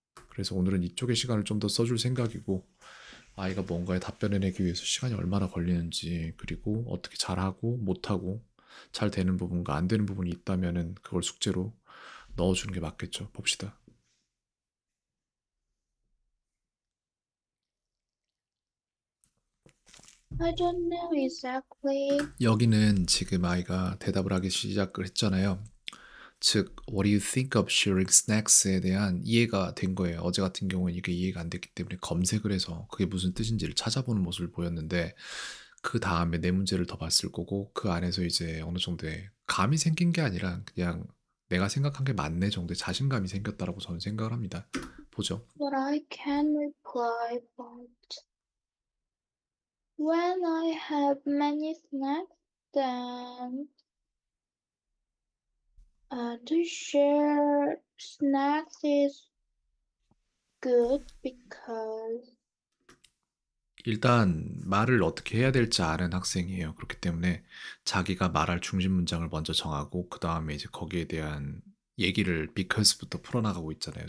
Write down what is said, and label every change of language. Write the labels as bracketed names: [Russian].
[Korean] 그래서 오늘은 이쪽에 시간을 좀 더 써줄 생각이고 아이가 뭔가에 답변을 내기 위해서 시간이 얼마나 걸리는지 그리고 어떻게 잘하고 못하고 잘 되는 부분과 안 되는 부분이 있다면은 그걸 숙제로 넣어주는 게 맞겠죠. 봅시다. [English] I don't know exactly. [Korean] 여기는 지금 아이가 대답을 하기 시작을 했잖아요. 즉, [English] what do you think of sharing snacks [Korean] 에 대한 이해가 된 거예요. 어제 같은 경우는 이게 이해가 안 됐기 때문에 검색을 해서 그게 무슨 뜻인지를 찾아보는 모습을 보였는데 그 다음에 네 문제를 더 봤을 거고 그 안에서 이제 어느 정도의 감이 생긴 게 아니라 그냥 내가 생각한 게 맞네 정도의 자신감이 생겼다라고 저는 생각을 합니다. 보죠. [English] But I can reply, but when I have many snacks, then to share snacks is good because [Korean] 일단 말을 어떻게 해야 될지 아는 학생이에요. 그렇기 때문에 자기가 말할 중심 문장을 먼저 정하고 그 다음에 이제 거기에 대한 얘기를 because부터 풀어나가고 있잖아요.